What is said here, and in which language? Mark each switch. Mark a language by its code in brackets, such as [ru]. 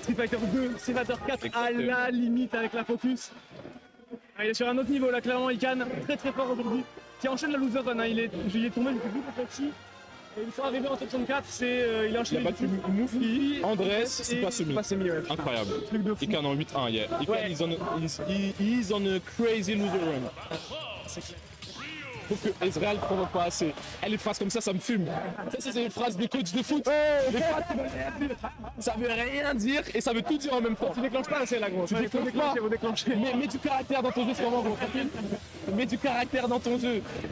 [fr] Street Fighter 2, Street Fighter 4 à la limite avec la focus. Il est sur un autre niveau là, clairement, Ikan. Très fort aujourd'hui. Qui enchaîne la loser run, il est tombé, il fait beaucoup de petits. Et ils sont arrivés en top 64, il a enchaîné. Il a battu Moufli, Andrés, c'est pas semi. Ouais, incroyable. Truc de fou. Ikan en 8-1, yeah. [en] Ikan is on a crazy loser run. [fr] C'est clair. Je trouve que Ezreal ne provoque pas assez. Les phrases comme ça me fume. Ça, c'est les phrases des coachs de foot. Ça veut rien dire et ça veut tout dire en même temps. Tu déclenches pas assez là, gros. Tu déclenches pas. Faut déclencher. Mets du caractère dans ton jeu, c'est vraiment gros. Tranquille. Mets du caractère dans ton jeu.